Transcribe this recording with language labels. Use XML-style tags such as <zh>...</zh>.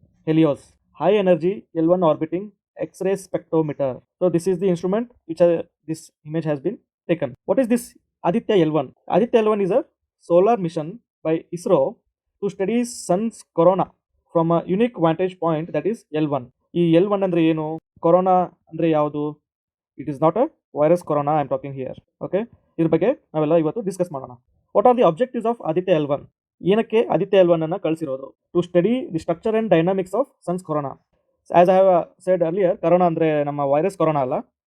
<en>Helios high energy L1 orbiting X-ray spectrometer. So this is the instrument which this image has been taken. What is this Aditya L1? Aditya L1 is a solar mission by ISRO to study sun's corona from a unique vantage point, that is L1.</en> <kn>ಈ L1 ಅಂದರೆ ಏನು? Corona ಅಂದರೆ ಯಾವುದು?</kn> <en>It is not a virus corona I am talking here.</en> <kn>Okay, ಇದ್ರ ಬಗ್ಗೆ ನಾವೆಲ್ಲ ಇವತ್ತು discuss ಮಾಡೋಣ.</kn> <en>What are the objectives of Aditya L1?</en> <kn>ಏನಕ್ಕೆ ಆದಿತ್ಯ L1 ಅನ್ನು ಕಳಿಸಿರೋದು?</kn> <en>To study the structure and dynamics of sun's corona. As I have said earlier,</en> <kn>corona ಅಂದರೆ ನಮ್ಮ virus corona ಅಲ್ಲ.</kn>